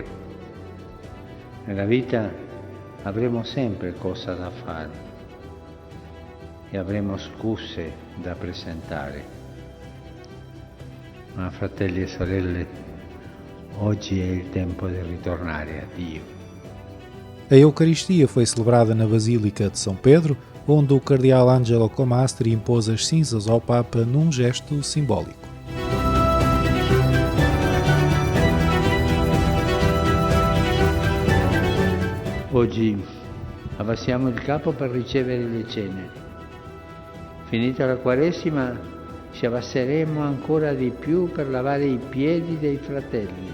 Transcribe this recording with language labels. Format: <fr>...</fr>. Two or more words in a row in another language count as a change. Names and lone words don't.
<it>Nella vita avremo sempre cosa da fare e avremo scuse da presentare. Ma fratelli e sorelle, oggi è il tempo di ritornare a Dio.</it> <pt>A Eucaristia foi celebrada na Basílica de São Pedro, onde o cardeal Angelo Comastri impôs as cinzas ao Papa num gesto simbólico.</pt> <it>Oggi abbassiamo il capo per ricevere le ceneri. Finita la Quaresima ci abbasseremo ancora di più per lavare i piedi dei fratelli.</it>